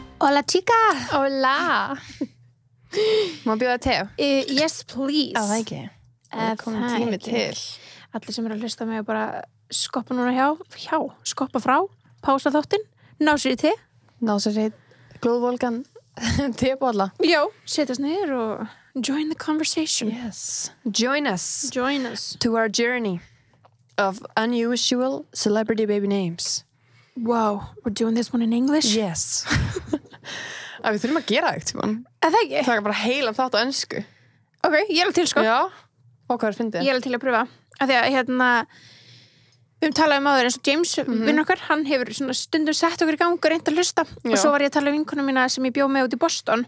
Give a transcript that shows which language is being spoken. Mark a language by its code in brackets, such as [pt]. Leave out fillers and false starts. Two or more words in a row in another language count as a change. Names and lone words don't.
[es] Hola chica. [is] Hola. Má bjóða te? [en] Yes please. [is] Það ekki. Það kom tími til. Allir sem að hlusta mig bara skoppa núna skoppa frá, pása þáttinn, ná sér í te. Ná sér í glóðvolgan tebolla. Já, setjast niður og [en] join the conversation. [is] Yes. Join us. Join us. [en] To our journey of unusual celebrity baby names. Wow, we're doing this one in English? Yes. [is] Við þurfum að gera eitt, Tímon. Það ekki? Það er bara heilan þátt á ensku. Ok, ég er til sko. Já. Og hvað fyndið? Ég er til að pröfa. Af því að talaðum áður eins og James, vinn okkar, hann hefur svona stundum sett okkur í gang og reynt að hlusta. Og svo var ég að tala um vinkonu mína sem ég bjó með út í Boston.